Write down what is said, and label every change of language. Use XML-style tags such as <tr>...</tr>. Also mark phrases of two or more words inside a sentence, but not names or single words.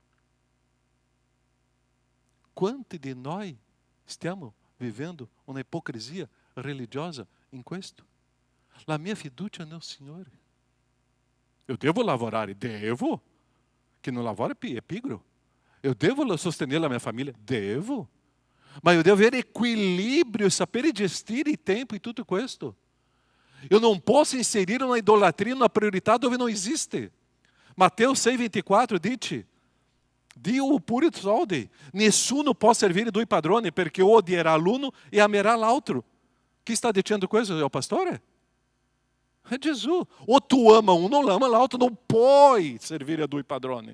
<it>Quanti di noi stiamo vivendo una ipocrisia religiosa in questo? La mia fiducia nel Signore. Eu devo lavorare? Devo. Che non lavora è pigro. Eu devo sostenere la mia famiglia? Devo. Ma eu devo avere equilíbrio, sapere gestire il tempo e tutto questo.</it> <pt>Eu não posso inserir uma idolatria, uma</pt> <it>priorità dove</it> <pt>não existe.</pt> <it>Mateus 6,24 dice, Dio pure soldi, nessuno può servire due padroni perché odierà l'uno e amerà l'altro. Chi sta dicendo questo? È il pastore? È Gesù. O tu</it> <pt>ama um,</pt> <it>non ama l'altro, non puoi servire a due padroni.</it>